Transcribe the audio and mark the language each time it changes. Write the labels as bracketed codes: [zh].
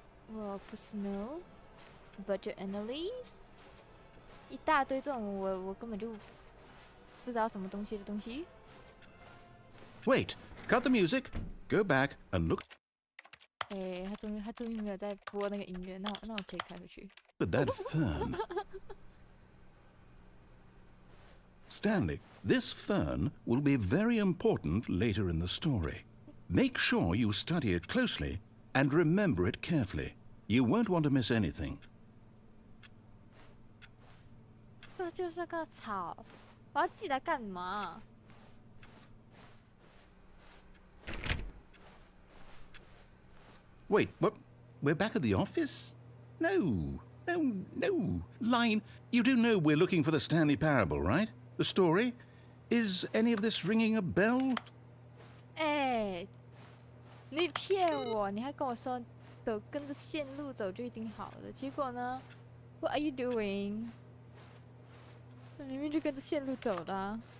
[zh] 我不是 [en] no budget analyst， [zh] 一大堆这种我根本就不知道什么东西的东西。 [en] Wait, cut the music. Go back and look. [zh] 哎，他终于没有在播那个音乐，那我可以开回去。 [en] At that fern. Stanley, this fern will be very important later in the story. Make sure you study it closely and remember it carefully. You won't want to miss anything. [zh] 这就是个草，我要记得干嘛？ [en] Wait, what? We're back at the office? No. Line, you do know we're looking for the Stanley Parable, right? The story? Is any of this ringing a bell? [zh] 哎，你骗我！你还跟我说跟着线路走就一定好的，结果呢 ？ [en] What are you doing？ [zh] 明明就跟着线路走的啊。